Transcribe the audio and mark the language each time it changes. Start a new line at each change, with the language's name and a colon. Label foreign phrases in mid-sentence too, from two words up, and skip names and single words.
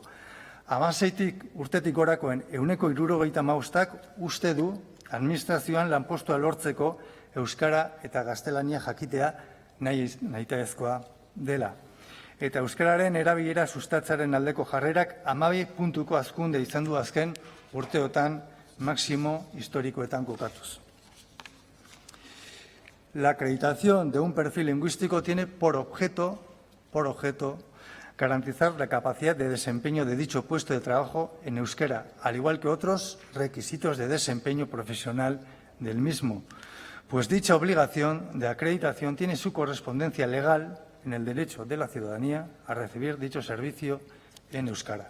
Basque: 16 urtetik gorakoen 75%ak uste du administrazioan lanpostua lortzeko euskara eta gaztelania jakitea nahitaezkoa dela. Eta euskararen erabilera sustatzaren aldeko jarrerak 12 puntuko hazkunde izan du azken urteotan máximo historikoetan kokatuz.
Spanish: La acreditación de un perfil lingüístico tiene por objeto garantizar la capacidad de desempeño de dicho puesto de trabajo en euskera, al igual que otros requisitos de desempeño profesional del mismo, pues dicha obligación de acreditación tiene su correspondencia legal en el derecho de la ciudadanía a recibir dicho servicio en euskara.